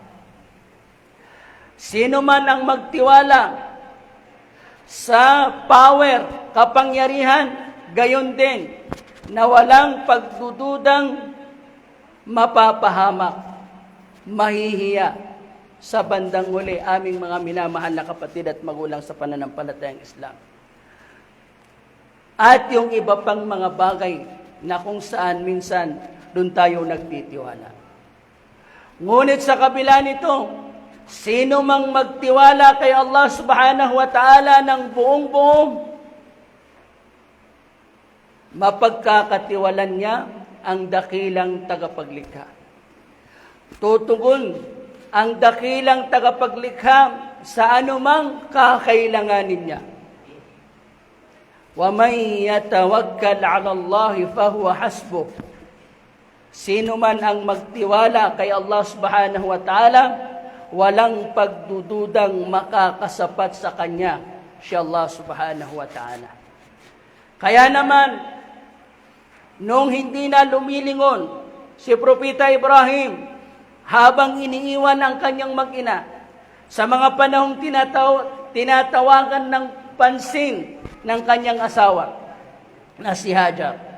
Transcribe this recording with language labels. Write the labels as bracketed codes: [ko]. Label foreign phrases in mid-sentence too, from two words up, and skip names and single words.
[tl] Sino man ang magtiwala sa power, kapangyarihan, gayon din na walang pagdududang mapapahamak, mahihiya sa bandang huli, aming mga minamahal na kapatid at magulang sa pananampalatayang Islam. At yung iba pang mga bagay na kung saan minsan doon tayo nagtitiwala. Ngunit sa kabila nito, sino mang magtiwala kay [ar] الله سبحانه وتعالى [tl] ng buong-buong, mapagkakatiwalan niya ang dakilang tagapaglikha. Tutugon ang dakilang tagapaglikha sa anumang kakailanganin niya. [ar] وَمَنْ يَتَوَكَّلْ عَلَى اللَّهِ فَهُوَ حَسْبُهُ. [tl] Sino man ang magtiwala kay [ar] الله سبحانه وتعالى, [tl] walang pagdududang makakasapat sa kanya, si [ar] الله سبحانه وتعالى. [tl] Kaya naman, nung hindi na lumilingon si Propeta Ibrahim, habang iniiwan ang kanyang mag-ina, sa mga panahong tinatawagan ng pansin ng kanyang asawa na si Hajar.